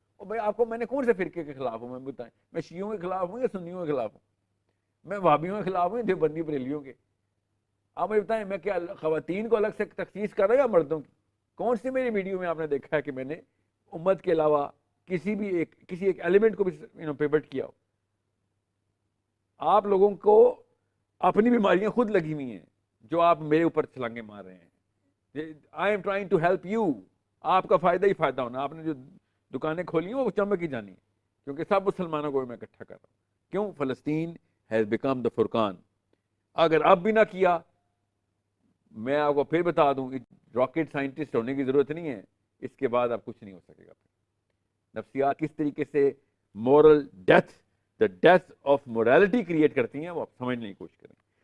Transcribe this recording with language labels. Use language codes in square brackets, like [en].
[ur] اور بھائی آپ کو میں نے کون سے فرقے کے خلاف ہوں, میں بتائیں, میں شیعوں کے خلاف ہوں یا سنیوں کے خلاف ہوں, میں وہابیوں کے خلاف ہوں یا دیوبندی بریلیوں کے؟ آپ مجھے بتائیں میں کیا خواتین کو الگ سے تخصیص کر رہا ہوں یا مردوں کی؟ کون سی میری ویڈیو میں آپ نے دیکھا ہے کہ میں نے امت کے علاوہ کسی ایک ایلیمنٹ کو بھی پیوٹ کیا ہو؟ آپ لوگوں کو اپنی بیماریاں خود لگی ہوئی ہیں جو آپ میرے اوپر چھلانگے مار رہے ہیں. [en] I am trying to help you, [ur] آپ کا فائدہ ہی فائدہ ہونا. آپ نے جو دکانیں کھولی ہیں وہ چمک ہی جانی ہے, کیونکہ سب مسلمانوں کو میں اکٹھا کر رہا ہوں. کیوں؟ [en] فلسطین has become the فرقان. [ur] اگر اب بھی نہ کیا, میں آپ کو پھر بتا دوں, راکٹ سائنٹسٹ ہونے کی ضرورت نہیں ہے, اس کے بعد اب کچھ نہیں ہو سکے گا. نفسیات کس طریقے سے [en] moral death, the death of morality [ur] create کرتی ہیں, وہ آپ سمجھنے کی کوشش کریں.